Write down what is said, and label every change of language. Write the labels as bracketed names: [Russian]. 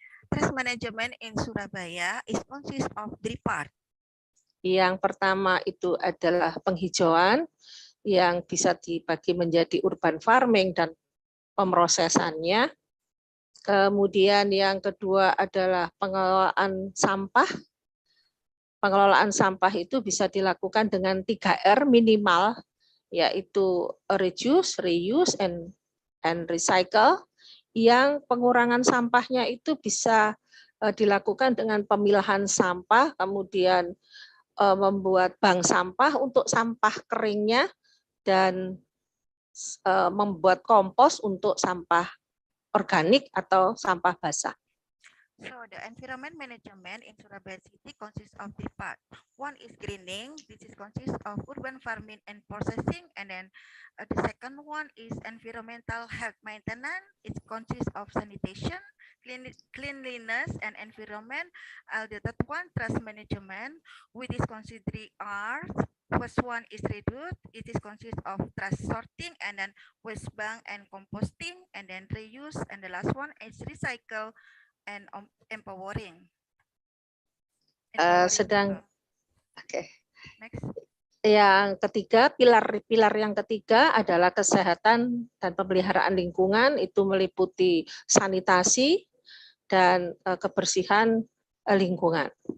[English] Trash management in Surabaya is consist of 3 parts. [Indonesian] Yang pertama itu adalah penghijauan yang bisa dibagi menjadi urban farming dan pemrosesannya. Kemudian yang kedua adalah pengelolaan sampah. Pengelolaan sampah itu bisa dilakukan dengan 3R minimal, yaitu [English] reduce, reuse, and recycle. [Indonesian] Yang pengurangan sampahnya itu bisa dilakukan dengan pemilahan sampah, kemudian membuat bank sampah untuk sampah keringnya, dan membuat kompos untuk sampah organik atau sampah basah. [English] So the environment management in Surabaya City consists of 3 parts. One is greening. This is consists of urban farming and processing, and then the second one is environmental health maintenance. It consists of sanitation, cleanliness, and environment. The third one, trash management, which is considered 3 R's. First one is reduce. It is consists of trash sorting, and then waste bank and composting, and then reuse, and the last one is recycle and empowering. [Indonesian] Oke. [English] Next. [Indonesian] Yang ketiga, pilar yang ketiga adalah kesehatan dan pemeliharaan lingkungan, itu meliputi sanitasi dan kebersihan lingkungan.